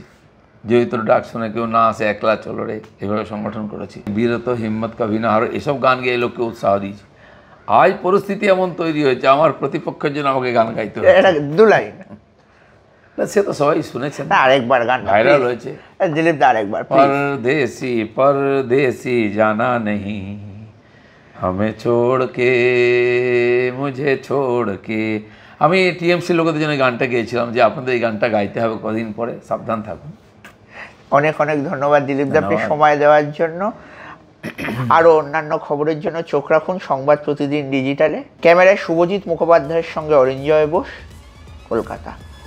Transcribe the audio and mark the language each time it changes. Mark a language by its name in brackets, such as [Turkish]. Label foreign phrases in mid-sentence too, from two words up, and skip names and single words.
[Bangla] যেই তোর ডাক শুনে কেউ না আসে, একলা চলো রে, এভাবে সংগঠন করেছি। [Hindi] बीरत हिम्मत कभी ना हारो, [Bangla] এসব গান গেয়ে লোককে উৎসাহ দিয়েছি। আজ পরিস্থিতি এমন তৈরি হয়েছে, আমার প্রতিপক্ষের জন্য আমাকে গান গাইতে হবে। দু লাইন সে তো সবাই শুনেছেন, আরেকবার গান ভাইরাল হয়েছে। দিলীপ দা আরেকবার। [Hindi] परदेसी परदेसी जाना नहीं, हमें छोड़ के मुझे छोड़ के। [Bangla] আমি টিএমসি লোকেদের জন্য গানটা গেয়েছিলাম যে আপনাদের এই গানটা গাইতে হবে কদিন পরে, সাবধান থাকুন। অনেক অনেক ধন্যবাদ দিলীপ দা, আপনি সময় দেওয়ার জন্য। আরও অন্যান্য খবরের জন্য চোখ রাখুন সংবাদ প্রতিদিন ডিজিটালে। ক্যামেরায় শুভজিৎ মুখোপাধ্যায়ের সঙ্গে অরিঞ্জয় বোস, কলকাতা।